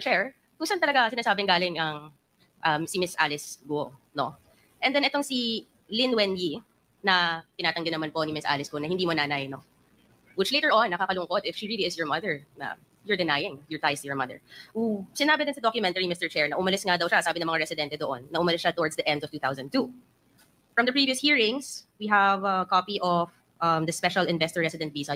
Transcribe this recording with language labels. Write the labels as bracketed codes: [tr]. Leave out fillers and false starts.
[tl] Chair, kung saan talaga sinasabing galing ang si Miss Alice Guo, no? And then itong si Lin Wenyi na tinatanggi naman po ni Miss Alice Guo na hindi mo nanay, no? [en] Which later on, [tl] nakakalungkot [en] if she really is your mother, na you're denying your ties to your mother. [tl] Sinabi din sa documentary, Mr. Chair, na umalis nga daw siya, sabi ng mga residente doon, na umalis siya towards the end of 2002. [en] From the previous hearings, we have a copy of the Special Investor Resident Visa.